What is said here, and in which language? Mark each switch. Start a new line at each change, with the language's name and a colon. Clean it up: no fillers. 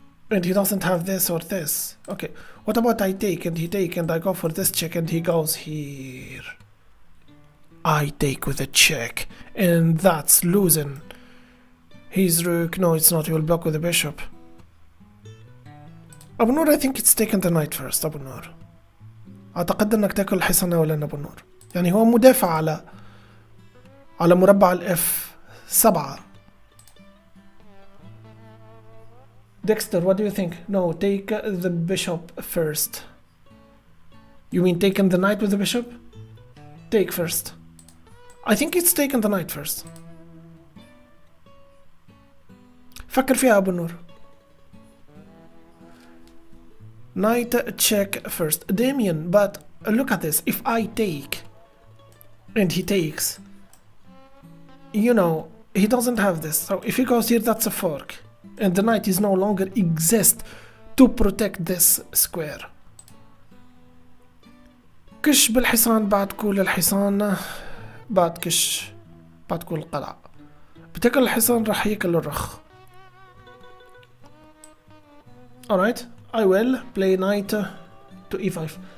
English: And he doesn't have this or this. Okay, what about I take and he take and I go for this check and he goes here. I take with a check and that's losing. He's rook. No, it's not. He will block with the bishop. Abu Nur, I think it's taken the knight first. Abu Nur.
Arabic: أعتقد إنك تاكل الحصان أولا أبو نور. يعني هو مدافع على مربع الإف 7.
English: Dexter, what do you think? No, take the bishop first. You mean taking the knight with the bishop? Take first. I think it's taken the knight first.
Arabic: فكر فيها أبو نور.
English: Knight check first. Damien, but look at this. If I take and he takes, you know, he doesn't have this. So if he goes here, that's a fork. And the knight is no longer exist to protect this square.
Arabic: كش بالحصان بعد كل الحصان بعد كش بعد كل القلعة. بتاكل الحصان راح ياكل الرخ.
English: Alright, I will play knight to e5.